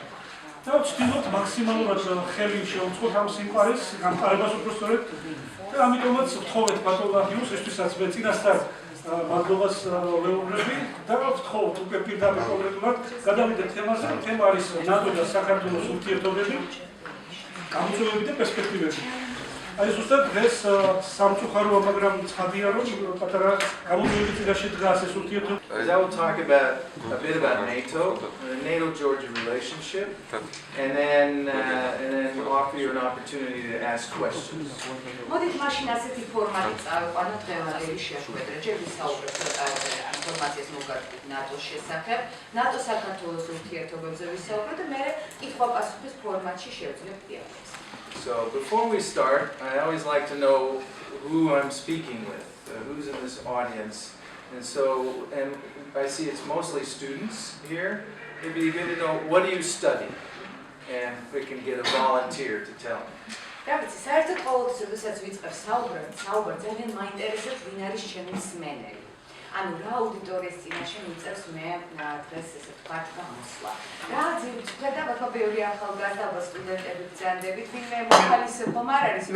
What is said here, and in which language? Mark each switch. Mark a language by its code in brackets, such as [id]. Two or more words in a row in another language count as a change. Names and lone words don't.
[ka] და ვცდილობთ მაქსიმალურად ხელი შევუწყოთ ამ სიმყარეს გამყარებას უბრალოდ და ამიტომაც ვთხოვეთ ბატონ ლაჰიუმს, ესთვისაც მე წინასწარ მადლობას ვეუბნები და ვთხოვთ უკვე პირდაპირ კონკრეტულად გადავიდეთ თემაზე. თემა არის ნატო და საქართველოს ურთიერთობები, გამოწვევები და პერსპექტივები. აი ზუსტად დღეს სამწუხაროა, მაგრამ ცხადია, რომ პატარა გამოწვევები წინაშე დგას ეს ურთიერთობები. [en] I will talk about a bit about NATO, the NATO-Georgia relationship, and then offer you an opportunity to ask questions. [ka] მოდით მაშინ ასეთი ფორმატი წავიყვანოთ დღევანდელი შეხვედრა. ჯერ ვისაუბრებთ ინფორმაციას მოგაგებით ნატოს შესახებ, ნატო-საქართველოს ურთიერთობებზე ვისაუბროთ და მე კითხვა-პასუხის ფორმატში შევძლებთ დიალოგს. [en] So before we start, I always like to know who I'm speaking with, who's in this audience. And I see it's mostly students here. It'd be good to know, what do you study? And if we can get a volunteer to tell me. Rabbi, [ka] საერთოდ ყოველთვის როდესაც ვიწყებ საუბარს, ძალიან მაინტერესებს ვინ არის ჩემი მსმენელი. ანუ რა აუდიტორიის წინაშე მიწევს მე დღეს ესე ვთქვათ გამოსვლა. რა ძირითადად და ბაქო ბევრი ახალგაზრდა სტუდენტები ბრძანდებით, ვინმე მოხალისე ხომ არ არის?